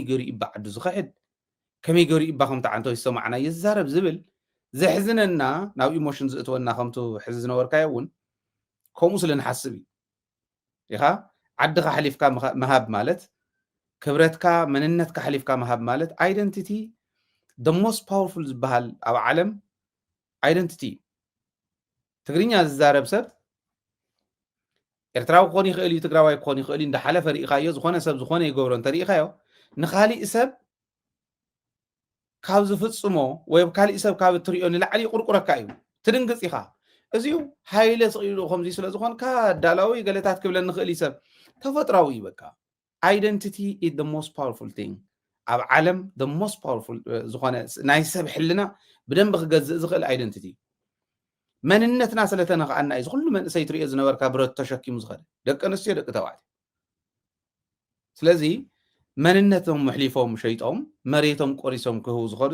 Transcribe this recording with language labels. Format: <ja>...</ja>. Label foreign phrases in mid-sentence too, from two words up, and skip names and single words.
<ti>ገይሩ ይባ ዓዱ ዝኽሕድ ከመይ ገይሩ ይባ ከምቲ ዓንቶ ይሰማዕና ይዛረብ ዝብል ዘሕዝነና ናብ ኢሞሽን ዝእትወና ከምቱ ሕዚ ዝነበርካዮ እውን ከምኡ ስለ ንሓስብ እዩ ኢኻ ዓድኻ ሓሊፍካ መሃብ ማለት ክብረትካ መንነትካ ሓሊፍካ መሃብ ማለት ኣይደንቲቲ</ti> <en>the most powerful</en> <ti>ዝበሃል ኣብ ዓለም ኣይደንቲቲ ትግርኛ ዝዛረብ ሰብ ኤርትራዊ ክኾን ይኽእል እዩ ትግራዋይ ክኾን ይኽእል እዩ እንዳሓለፈ ርኢኻዮ ዝኾነ ሰብ ዝኾነ ይገብሮ እንተርኢኻዮ ንኻሊእ ሰብ ካብ ዝፍፅሞ ወይ ካሊእ ሰብ ካብ እትሪኦ ንላዕሊ ቁርቁረካ እዩ ትድንግፅ ኢኻ እዚኡ ሃይለ ስኢሉ ከምዚ ስለ ዝኾንካ ዳላዊ ገለታት ክብለን ንኽእል ሰብ ተፈጥራዊ እዩ በቃ</ti> <en>identity is the most powerful thing</en> <ti>ኣብ ዓለም</ti> <en>the most powerful</en> <ti>ዝኾነ ናይ ሰብ ሕልና ብደንብ ክገዝእ ዝኽእል identity መንነትና ስለተነኽኣና እዩ ዝኩሉ መንእሰይ ትሪኦ ዝነበርካ ብረት ተሸኪሙ ዝኸደ ደቂ ኣንስትዮ ደቂ ተባዕትዮ ስለዚ መንነቶም ምሕሊፎም ሸይጦም መሬቶም ቆሪሶም ክህቡ ዝኸዱ</ti>